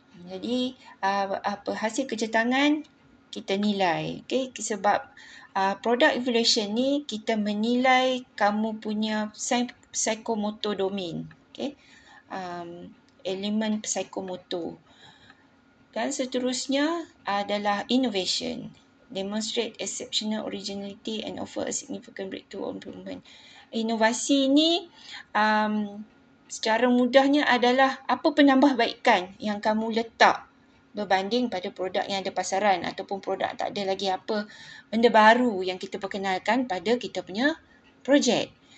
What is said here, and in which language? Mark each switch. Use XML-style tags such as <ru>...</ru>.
<ms>Jadi hasil kerja tangan kita nilai. Sebab product evaluation ni kita menilai kamu punya psychomotor domain. Elemen psychomotor. Dan seterusnya adalah innovation.</ms> <en>Demonstrate exceptional originality and offer a significant breakthrough improvement.</en> <ms>Inovasi ni secara mudahnya adalah apa penambahbaikan yang kamu letak berbanding pada produk yang ada pasaran ataupun produk tak ada lagi apa benda baru yang kita perkenalkan pada kita punya projek.</ms>